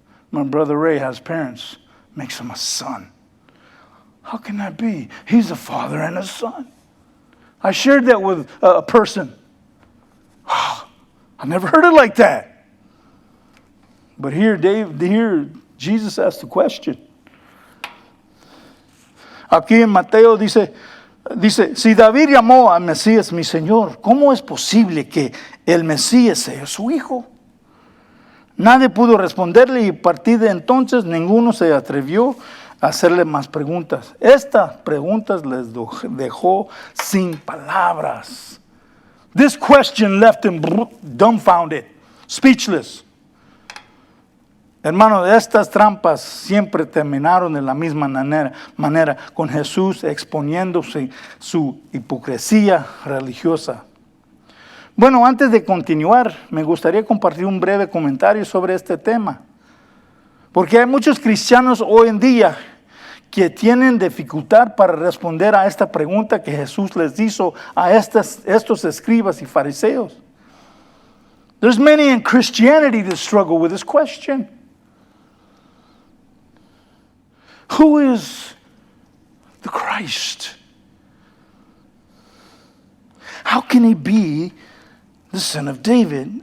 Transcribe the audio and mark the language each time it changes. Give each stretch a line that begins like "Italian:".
English: My brother Ray has parents, makes him a son. How can that be? He's a father and a son. I shared that with a person. Wow, I never heard it like that. But here Jesus asked the question.
Spanish: Aquí en Mateo dice, si David llamó a Mesías mi Señor, ¿cómo es posible que el Mesías sea su hijo? Nadie pudo responderle y a partir de entonces ninguno se atrevió a hacerle más preguntas. Estas preguntas les dejó sin palabras.
English: This question left him dumbfounded, speechless.
Spanish: Hermano, estas trampas siempre terminaron de la misma manera, con Jesús exponiéndose su hipocresía religiosa. Bueno, antes de continuar, me gustaría compartir un breve comentario sobre este tema. Porque hay muchos cristianos hoy en día que tienen dificultad para responder a esta pregunta que Jesús les hizo a estos escribas y fariseos.
English: There's many in Christianity that struggle with this question. Who is the Christ? How can he be the son of David?